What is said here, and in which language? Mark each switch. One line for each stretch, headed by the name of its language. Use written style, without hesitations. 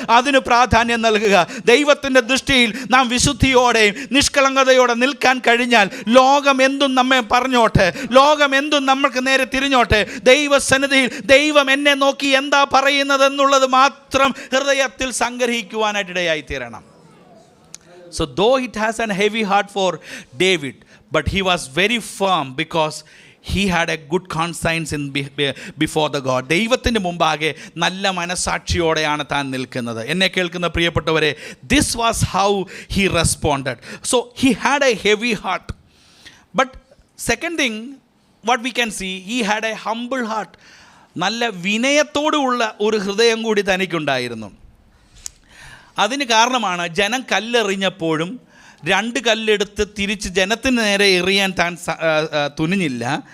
Malayalam: അതിന് പ്രാധാന്യം നൽകുക. ദൈവത്തിൻ്റെ ദൃഷ്ടിയിൽ നാം വിശുദ്ധിയോടെയും നിഷ്കളങ്കതയോടെ നിൽക്കാൻ കഴിഞ്ഞാൽ ലോകം എന്തും നമ്മെ പറഞ്ഞോട്ടെ, ലോകം എന്തും നമ്മൾക്ക് നേരെ തിരിഞ്ഞോട്ടെ, ദൈവസന്നിധിയിൽ ദൈവം എന്നെ നോക്കി എന്താ പറയുന്നത് എന്നുള്ളത് മാത്രം ഹൃദയത്തിൽ സംഗ്രഹിക്കുവാനായിട്ടിടയായി തീരണം.
English: So though it has a heavy heart for David, but he was very firm because he had a good conscience before the God.
Malayalam: ദൈവത്തിൻ്റെ മുമ്പാകെ നല്ല മനസാക്ഷിയോടെയാണ് താൻ നിൽക്കുന്നത്. എന്നെ കേൾക്കുന്ന പ്രിയപ്പെട്ടവരെ,
English: this was how he responded. So he had a heavy heart. But second thing, what we can see, he had a humble heart.
Malayalam: നല്ല വിനയത്തോടുള്ള ഒരു ഹൃദയം കൂടി തനിക്കുണ്ടായിരുന്നു. അതിന് കാരണമാണ്, ജനം കല്ലെറിഞ്ഞപ്പോഴും 2 കല്ലെടുത്ത് തിരിച്ച് ജനത്തിന് നേരെ എറിയാൻ താൻ തുനിഞ്ഞില്ല.